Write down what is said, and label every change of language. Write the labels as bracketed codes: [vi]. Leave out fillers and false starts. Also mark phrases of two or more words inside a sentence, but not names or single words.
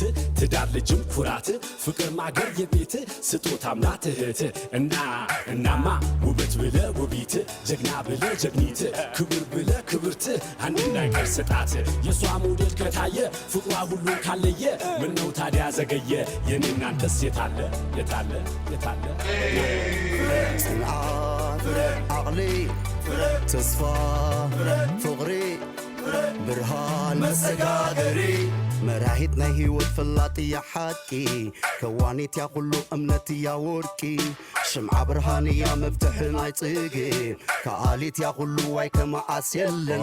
[am] ትዳር ልጅም ኩራት ፍቅር ማገር የቤት ስጦታም ናት እህት እናማ ውበት ብለ ውቢት ጀግና ብለ ጀግኒት ክብር ብለ ክብርት አንድ ነገር ስጣት የሷ ሞዴል ከታየ ፍቅሯ ሁሉ ካለየ ምነው ታዲያ ዘገየ የኔ እናንተስ የታለ የታለ የታለ [ti] ጽንዓት ዓቕሊ ተስፋ ፍቕሪ ብርሃን መሰጋገሪ መራሒት ናይ ህይወት ፍላጥ እያ ሓቂ ከዋኒት ያ ኩሉ እምነት እያ ወርቂ ሽምዓ ብርሃን እያ መፍትሒ ናይ ጽጌ ከኣሊት ያ ኩሉ ዋይ ከመዓስ የለን